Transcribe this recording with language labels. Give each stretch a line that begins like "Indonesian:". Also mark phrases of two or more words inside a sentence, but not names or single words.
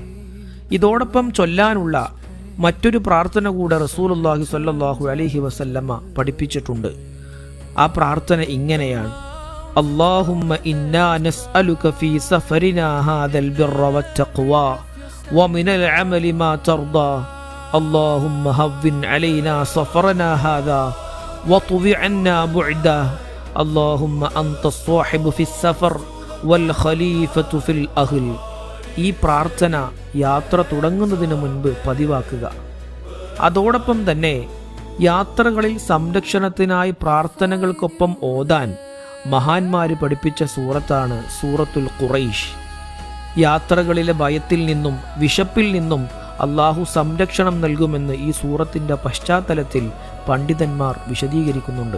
Malayalam: ഇതോടൊപ്പം ചൊല്ലാനുള്ള മറ്റൊരു പ്രാർത്ഥന കൂടെ
Arabic: رسول الله صلى الله عليه وسلم
Malayalam: പഠിപ്പിച്ചിട്ടുണ്ട്. ആ പ്രാർത്ഥന ഇങ്ങനെയാണ്:
Arabic: اللهم إنا نسألك في سفرنا هذا البر والتقوى ومن العمل ما ترضى اللهم هون علينا سفرنا هذا واطوي عنا بعده اللهم أنت الصاحب في السفر والخليفة في الأهل.
Malayalam: ഈ പ്രാർത്ഥന യാത്ര തുടങ്ങുന്നതിന് മുൻപ് പതിവാക്കുക. അതോടൊപ്പം തന്നെ യാത്രകളിൽ സംരക്ഷണത്തിനായി പ്രാർത്ഥനകൾക്കൊപ്പം ഓതാൻ മഹാന്മാര് പഠിപ്പിച്ച സൂറത്താണ് സൂറത്തുൽ ഖുറൈശ്. യാത്രകളിലെ ഭയത്തിൽ നിന്നും വിശപ്പിൽ നിന്നും അള്ളാഹു സംരക്ഷണം നൽകുമെന്ന് ഈ സൂറത്തിൻ്റെ പശ്ചാത്തലത്തിൽ പണ്ഡിതന്മാർ വിശദീകരിക്കുന്നുണ്ട്.